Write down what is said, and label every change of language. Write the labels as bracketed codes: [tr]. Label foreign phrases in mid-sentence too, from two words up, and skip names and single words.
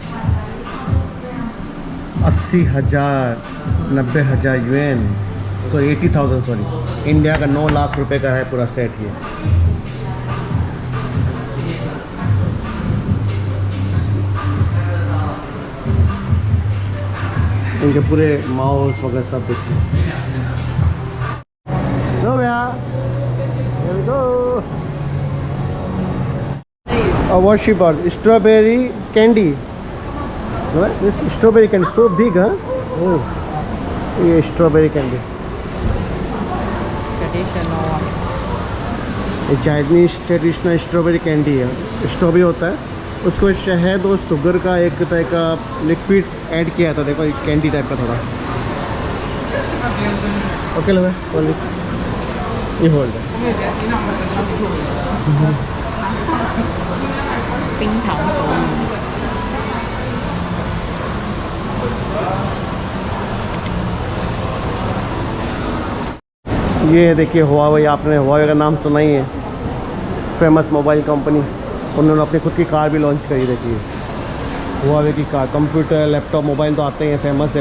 [hi] 80,000, 90,000 यूएन, तो 80,000 सॉरी, इंडिया का 9 लाख रुपए का है पूरा सेट ये। इनके पूरे माउस वगैरह सब देखिए। लो भैया, [en] here we go. A worship bar, strawberry candy. Right? This strawberry candy so big, huh? Oh, ये strawberry candy. Traditional one. [hi] ये [en] Chinese traditional strawberry candy [hi] है। स्ट्रॉबेरी होता है, उसको शहद और शुगर का एक तरह का लिक्विड ऐड किया था। देखो एक कैंडी टाइप का थोड़ा। ओके लगा ये होल्ड है। [zh] 冰糖口语。 [hi] ये देखिए हुआवे, आपने हुआवे का नाम सुना ही है, [en] famous mobile company. [hi] उन्होंने अपनी खुद की कार भी लॉन्च करी। देखिए हुआवे की कार, [en] computer laptop mobile [hi] तो आते हैं, फेमस है।